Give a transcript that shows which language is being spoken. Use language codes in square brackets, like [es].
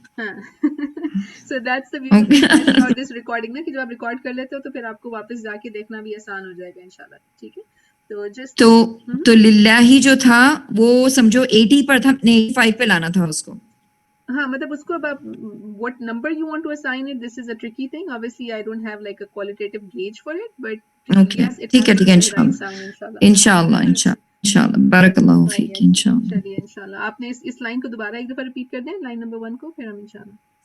[hi] हाँ [en] so that's the beautiful thing about this recording [hi] ना कि जब आप रिकॉर्ड कर लेते हो तो फिर आपको वापस जाके देखना भी आसान हो जाएगा इंशाल्लाह, ठीक है? तो जस्ट तो लिल्लाही जो था वो समझो 80 पर था, 85 पे लाना था उसको. हाँ मतलब उसको अब आप [en] what number you want to assign it, this is a tricky thing. Obviously I don't have like a qualitative gauge for it, but Okay. yes, it [hi] ठीक [en] has [hi] है [en] to be the right [hi] इंशाल्लाह. [en] sound इंशाल्लाह. [hi] इंशाल्लाह बारकल्लाहु Feke इंशाल्लाह. चलिए इंशाल्लाह. आपने इस लाइन को दोबारा एक दफा रिपीट कर दें, लाइन नंबर 1 को, फिर हम इंशाल्लाह.